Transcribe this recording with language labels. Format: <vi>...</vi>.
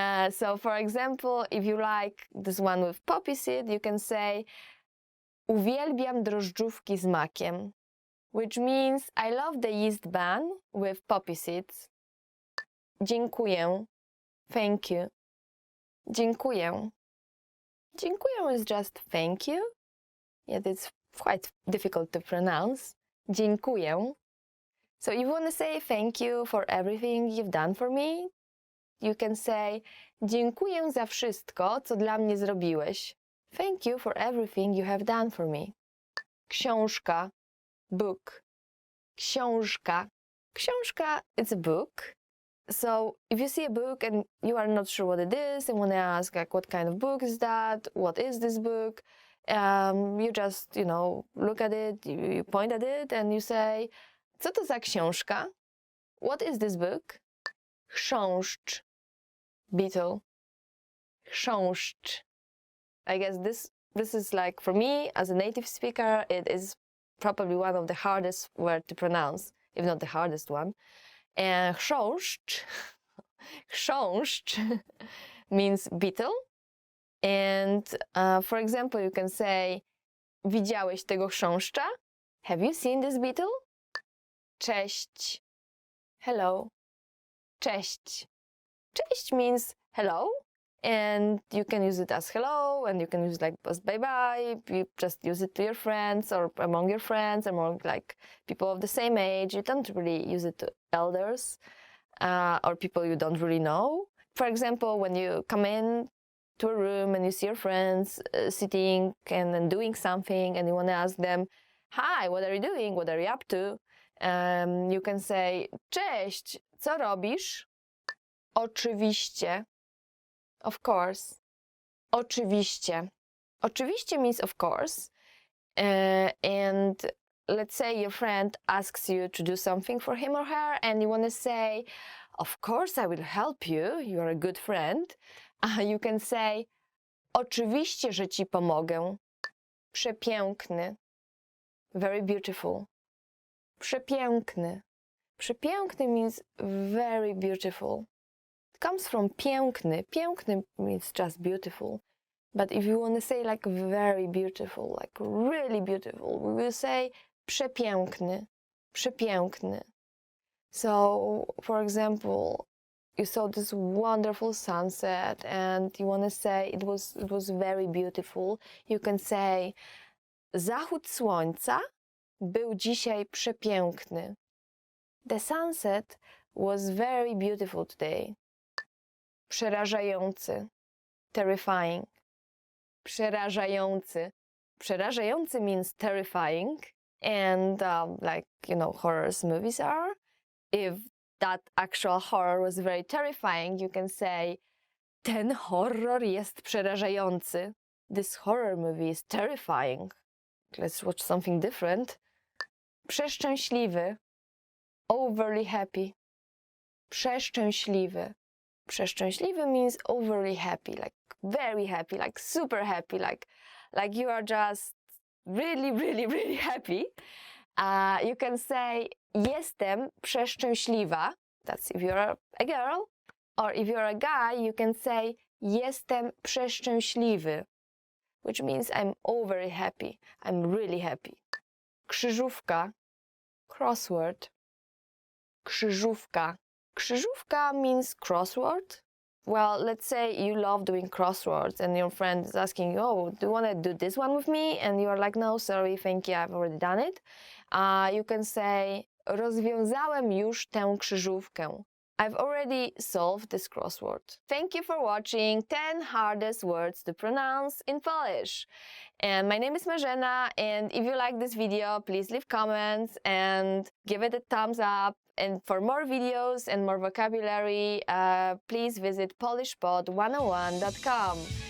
<en>So for example, if you like this one with poppy seed, you can say</en> <pl>uwielbiam drożdżówki z makiem,</pl> <en>which means I love the yeast bun with poppy seeds.</en> <pl>Dziękuję,</pl> <en>thank you.</en> <pl>Dziękuję.</pl> <en>Dziękuję is just thank you, yet it's quite difficult to pronounce.</en> <pl>Dziękuję.</pl> <en>So if you want to say thank you for everything you've done for me, you can say</en> <pl>dziękuję za wszystko, co dla mnie zrobiłeś.</pl> <en>Thank you for everything you have done for me. Książka, book. Książka. Książka, it's a book. So if you see a book and you are not sure what it is and want to ask like what kind of book is that, what is this book, you just, look at it, you point at it and you say,</en> <pl>co to za książka?</pl> <en>What is this book? Chrząszcz, beetle. Chrząszcz. I guess this is like, for me, as a native speaker, it is probably one of the hardest words to pronounce, if not the hardest one. And chrząszcz, chrząszcz means beetle. And for example, you can say,</en> <pl>widziałeś tego chrząszcza?</pl> <en>Have you seen this beetle? Cześć, hello. Cześć. Cześć means hello. And you can use it as hello, and you can use it like as bye-bye. You just use it to your friends or among your friends, among like people of the same age. You don't really use it to elders or people you don't really know. For example, when you come in to a room and you see your friends sitting and doing something and you want to ask them, hi, what are you doing? What are you up to? You can say,</en> <pl>cześć, co robisz? Oczywiście.</pl> <en>Of course.</en> <pl>Oczywiście.</pl> <en>Oczywiście means of course. And let's say your friend asks you to do something for him or her and you want to say, of course I will help you. You are a good friend. You can say,</en> <pl>oczywiście, że ci pomogę. Przepiękny.</pl> <en>Very beautiful.</en> <pl>Przepiękny.</pl> <en>Przepiękny means very beautiful. It comes from piękny. Piękny means just beautiful. But if you want to say like very beautiful, like really beautiful, we will say przepiękny. Przepiękny. So, for example, you saw this wonderful sunset and you want to say it was very beautiful. You can say</en> <pl>zachód słońca był dzisiaj przepiękny.</pl> <en>The sunset was very beautiful today.</en> <pl>Przerażający. Terrifying. Przerażający.</pl> <en>Przerażający means terrifying. And horror movies are. If that actual horror was very terrifying, you can say</en> <pl>ten horror jest przerażający.</pl> <en>This horror movie is terrifying. Let's watch something different.</en> <pl>Przeszczęśliwy.</pl> <en>Overly happy.</en> <pl>Przeszczęśliwy.</pl> <en>Przeszczęśliwy means overly happy, like very happy, like super happy, like you are just really, really, really happy. You can say</en> <pl>jestem przeszczęśliwa.</pl> <en>That's if you're a girl. Or if you're a guy, you can say</en> <pl>jestem przeszczęśliwy,</pl> <en>which means I'm overly happy. I'm really happy.</en> <pl>Krzyżówka, crossword. Krzyżówka.</pl> <en>Krzyżówka means crossword. Well, let's say you love doing crosswords and your friend is asking you, oh, do you want to do this one with me? And you're like, no, sorry, thank you, I've already done it. You can say,</en> <pl>rozwiązałem już tę krzyżówkę.</pl> <en>I've already solved this crossword. Thank you for watching 10 hardest words to pronounce in Polish. And my name is Marzena, and if you like this video, please leave comments and give it a thumbs up. And for more videos and more vocabulary, please visit polishpod101.com.</en>